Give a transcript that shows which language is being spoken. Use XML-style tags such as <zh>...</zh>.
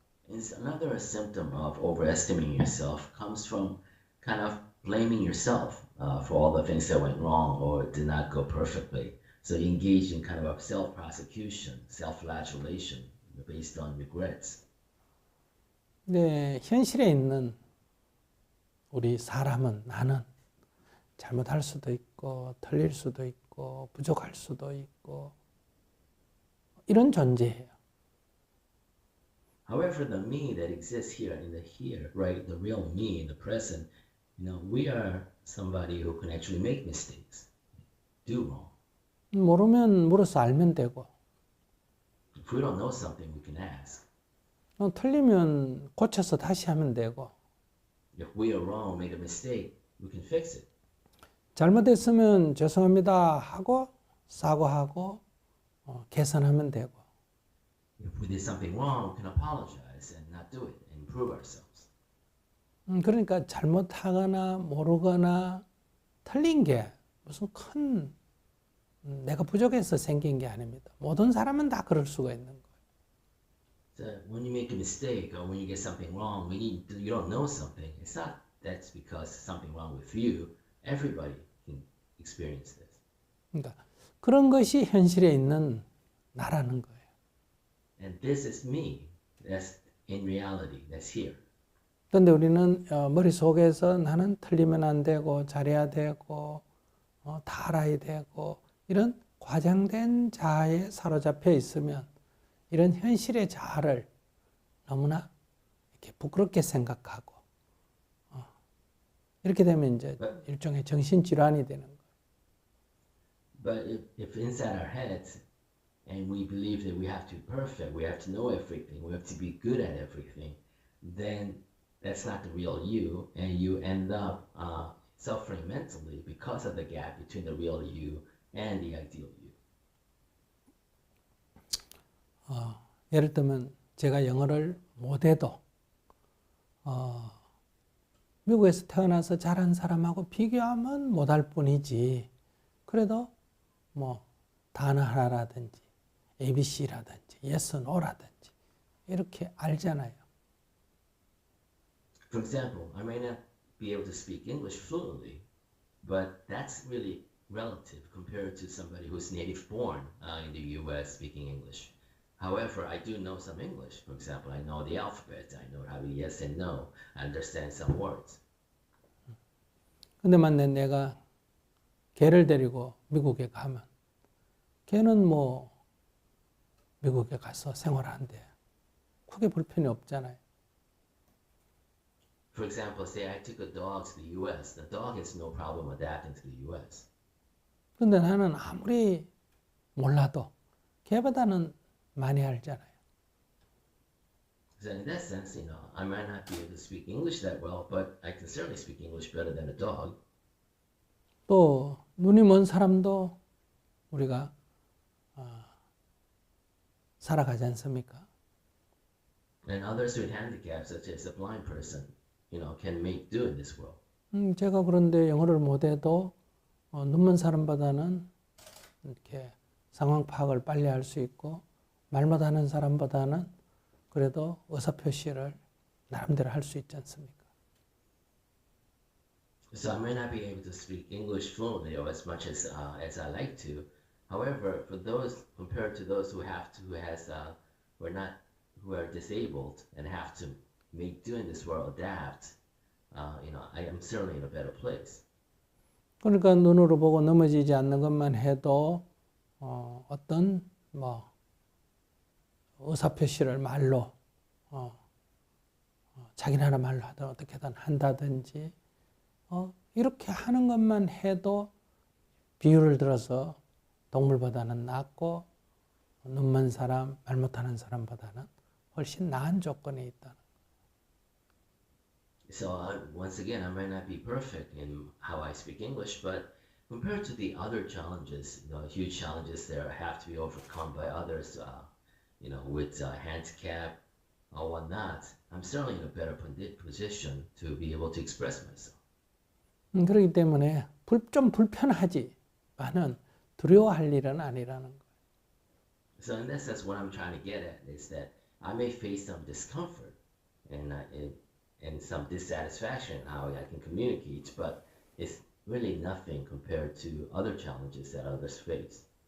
<en>And another symptom of overestimating yourself comes from kind of blaming yourself for all the things that went wrong or did not go perfectly. So you engage in kind of a self-prosecution, self-flagellation based on regrets.</en> <ko>네, 현실에 있는 우리 사람은 나는 잘못할 수도 있고 틀릴 수도 있고 부족할 수도 있고 이런 존재예요.</ko> <en>However, the me that exists here in the here, right, the real me in the present, we are somebody who can actually make mistakes, do wrong.</en> <ko>모르면 물어서 알면 되고</ko> <en>If we don't know something, we can ask.</en> <ko>틀리면 고쳐서 다시 하면 되고</ko> <en>If we are wrong, make a mistake, we can fix it.</en> <ko>잘못했으면 죄송합니다 하고 사과하고 개선하면 되고</ko> <en>If we did something wrong, we can apologize and not do it and improve ourselves.</en> <ko>그러니까 잘못하거나 모르거나 틀린 게 무슨 큰 내가 부족해서 생긴 게 아닙니다. 모든 사람은 다 그럴 수가 있는 거예요.</ko> <en>So when you make a mistake or when you get something wrong, when you don't know something, it's not that's because something wrong with you. Everybody can experience this.</en> <ko>그러니까 그런 것이 현실에 있는 나라는 거예요.</ko> <en>And this is me. That's in reality. That's here.</en> <ko>그런데 우리는 머릿속에서 나는 틀리면 안 되고 잘해야 되고 다 알아야 되고 이런 과장된 자아에 사로잡혀 있으면 이런 현실의 자아를 너무나 이렇게 부끄럽게 생각하고 이렇게 되면 이제 일종의 정신질환이 되는 거예요.</ko> <en>But if inside our heads and we believe that we have to be perfect, we have to know everything, we have to be good at everything, then that's not the real you, and you end up suffering mentally because of the gap between the real you and the ideal you.</en> <ko>예를 들면 제가 영어를 못해도 미국에서 태어나서 자란 사람하고 비교하면 못할 뿐이지. 그래도 뭐 단어 하나라든지 ABC라든지</ko> <en>yes, no</en> <ko>라든지 이렇게 알잖아요.</ko> <en>For example, I may not be able to speak English fluently, but that's really relative compared to somebody who's native born in the US speaking English. However, I do know some English. For example, I know the alphabet, I know how to yes and no, I understand some words.</en> <ko>근데 만약 내가 걔를 데리고 미국에 가면 걔는 뭐 미국에 가서 생활하는데 크게 불편이 없잖아요.</ko> <en>For example, say I took a dog to the US. The dog has no problem adapting to the US.</en> <ko>근데 나는 아무리 몰라도 걔보다는 많이 알잖아요.</ko> <en>So in that sense, I might not be able to speak English that well, but I can certainly speak English better than a dog.</en> <ko>또 눈이 먼 사람도 우리가 살아가지 않습니까?</ko> <en>And others with handicaps, such as a blind person, can make do in this world.</en> <ko>제가 그런데 영어를 못해도 눈먼 사람보다는 이렇게 상황 파악을 빨리 할 수 있고 말 못하는 사람보다는 그래도 의사표시를 나름대로 할 수 있지 않습니까?</ko> <en>So I may not be able to speak English fluently or as much as I like to. However, for those compared to those who are disabled and have to make do in this world, adapt, I am certainly in a better place.</en> <ko>그러니까 눈으로 보고 넘어지지 않는 것만 해도 어떤 의사표시를 말로 자기 나라 말로 하든 어떻게든 한다든지 이렇게 하는 것만 해도 비유를 들어서 동물보다는 낫고 눈먼 사람, 말 못하는 사람보다는 훨씬 나은 조건에 있다는.</ko> <en>So once again, I might not be perfect in how I speak English, but compared to the other challenges, huge challenges that have to be overcome by others, with handicap or whatnot, I'm certainly in a better position to be able to express myself.</en> <ko>그렇기 때문에 좀 불편하지만은 두려워할 일은 아니라는 거예요.</ko> <en>So in that sense, what I'm trying to get at is that I may face some discomfort and some dissatisfaction in how I can communicate, but it's really nothing compared to other challenges that others face.</en>